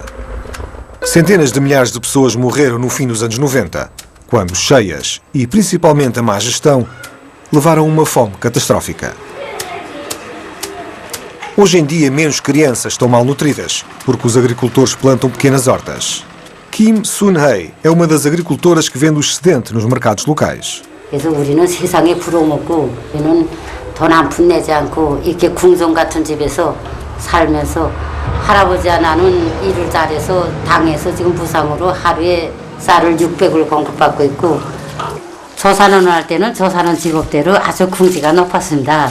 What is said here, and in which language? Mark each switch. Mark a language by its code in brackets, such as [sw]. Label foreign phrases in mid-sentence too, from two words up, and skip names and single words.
[pt] Centenas de milhares de pessoas morreram no fim dos anos 90, quando cheias e principalmente a má gestão levaram a uma fome catastrófica. Hoje em dia, menos crianças estão malnutridas, porque os agricultores plantam pequenas hortas. Kim Sun-hei é uma das agricultoras que vende o excedente nos mercados locais. [ko] 그래서 우리는 세상에 부러먹고 우리는 돈 한 푼 내지 않고 이렇게 궁성 같은 집에서 살면서 할아버지와 나는 일을 잘해서 당에서 지금 부상으로 하루에 쌀을 600을 공급받고 있고 조산원을 할 때는 조산원 직업대로 아주 궁지가 높았습니다.